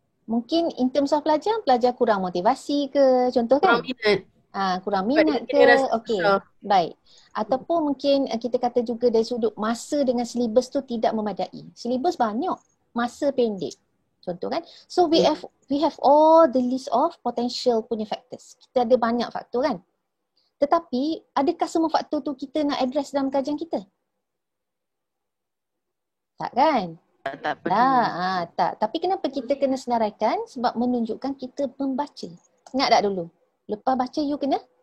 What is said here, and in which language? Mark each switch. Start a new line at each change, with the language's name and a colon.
Malay: Mungkin
English: in terms of
Malay: pelajar kurang motivasi ke, contoh kan? Kurang minat ke? Okey, baik. Ataupun mungkin kita kata juga dari sudut masa dengan silibus tu tidak memadai. Silibus banyak, masa pendek. Contoh kan?
English: So we have all the list of potential
Malay: punya
English: factors.
Malay: Kita ada banyak faktor kan? Tetapi adakah semua faktor tu kita nak address dalam kajian kita? Tak kan? Tak perlu. Tak. Tapi kenapa kita kena senaraikan? Sebab menunjukkan kita membaca. Ingat tak dulu? Lepas baca you kena?